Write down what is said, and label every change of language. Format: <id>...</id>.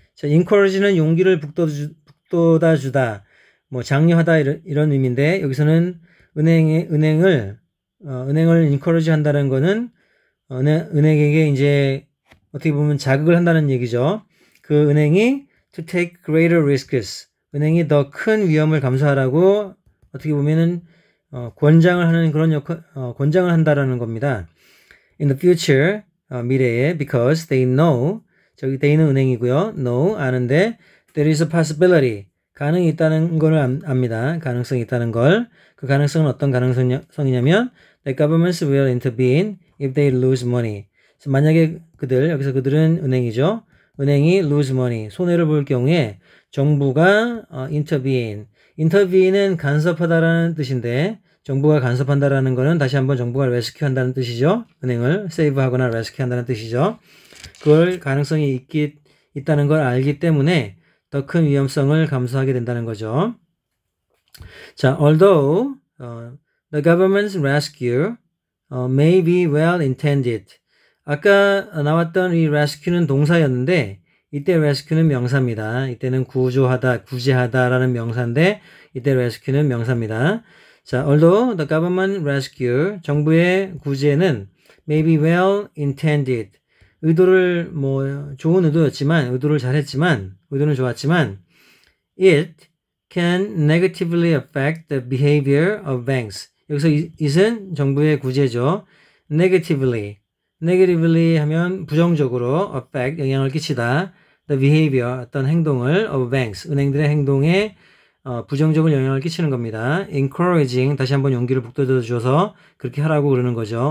<ko>자, encourage는 용기를 북돋아 주다, 뭐 장려하다 이런 의미인데 여기서는 은행을 encourage 한다는 거는 은행에게 이제 어떻게 보면 자극을 한다는 얘기죠. 그 은행이</ko> <en>to take greater risks.</en> <ko>은행이 더 큰 위험을 감수하라고 어떻게 보면은 권장을 하는 그런 권장을 한다라는 겁니다.</ko> <en>In the future</en> <ko>미래에</ko> <en>because they know</en> <ko>저기 they는 은행이고요. know 아는데</ko> <en>there is a possibility</en> <ko>가능이 있다는 걸 압니다. 가능성이 있다는 걸. 그 가능성은 어떤 가능성이냐면</ko> <en>the governments will intervene if they lose money.</en> <ko>만약에 여기서 그들은 은행이죠. 은행이</ko> <en>lose money,</en> <ko>손해를 볼 경우에 정부가 intervene은 간섭하다라는 뜻인데 정부가 간섭한다라는 거는 다시 한번 정부가 rescue 한다는 뜻이죠. 은행을 save하거나 rescue 한다는 뜻이죠. 그걸 가능성이 있다는 걸 알기 때문에 더 큰 위험성을 감수하게 된다는 거죠.</ko> <en>자, although the government's rescue may be well intended.</en> <ko>아까 나왔던 이 rescue는 동사였는데 이때 rescue는 명사입니다. 이때는 구조하다, 구제하다라는 명사인데 이때 rescue는 명사입니다.</ko> <en>자, although the government rescue,</en> <ko>정부의 구제는</ko> <en>may be well intended.</en> <ko>의도를 좋은 의도였지만, 의도를 잘했지만, 의도는 좋았지만</ko> <en>it can negatively affect the behavior of banks.</en> <ko>여기서 it은 정부의 구제죠. negatively 하면 부정적으로 affect, 영향을 끼치다.</ko> <en>the behavior,</en> <ko>어떤 행동을</ko> <en>of banks,</en> <ko>은행들의 행동에 부정적인 영향을 끼치는 겁니다. encouraging, 다시 한번 용기를 북돋워 줘서 그렇게 하라고 그러는 거죠.</ko>